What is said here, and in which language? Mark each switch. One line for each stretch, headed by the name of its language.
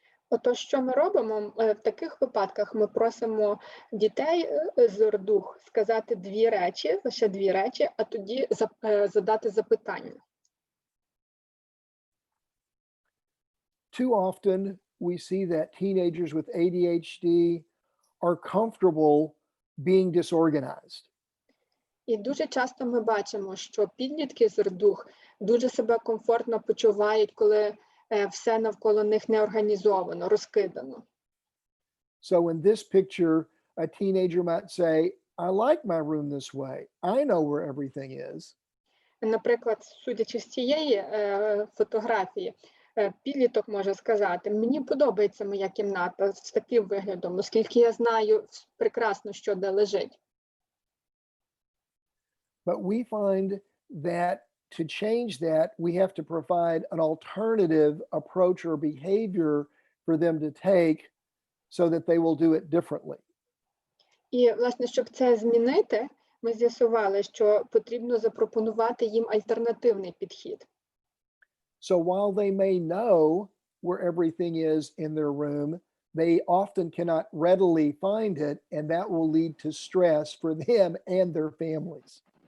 Ukrainian: Отож, що ми робимо? В таких випадках ми просимо дітей з РДУГ сказати лише дві речі, а тоді задати запитання.
English: Too often we see that teenagers with ADHD are comfortable being disorganized.
Ukrainian: І дуже часто ми бачимо, що підлітки з РДУГ дуже себе комфортно почувають, коли все навколо них не організовано, розкидано.
English: So in this picture, a teenager might say, I like my room this way. I know where everything is.
Ukrainian: Наприклад, судячи з цієї фотографії, підліток може сказати, мені подобається моя кімната з таким виглядом, оскільки я знаю прекрасно, що де лежить.
English: But we find that to change that, we have to provide an alternative approach or behavior for them to take so that they will do it differently.
Ukrainian: І, власне, щоб це змінити, ми з'ясували, що потрібно запропонувати їм альтернативний підхід.
English: So while they may know where everything is in their room, they often cannot readily find it, and that will lead to stress for them and their families.